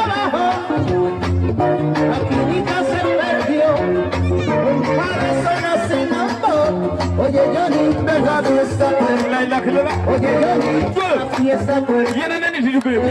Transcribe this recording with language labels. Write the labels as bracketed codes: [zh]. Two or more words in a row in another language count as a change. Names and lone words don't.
[es] Oye Johnny, deja de estar. [wo] lay lakk la la [es] Oye Johnny, fiesta pues. [wo] yéen a ne nit yu bëri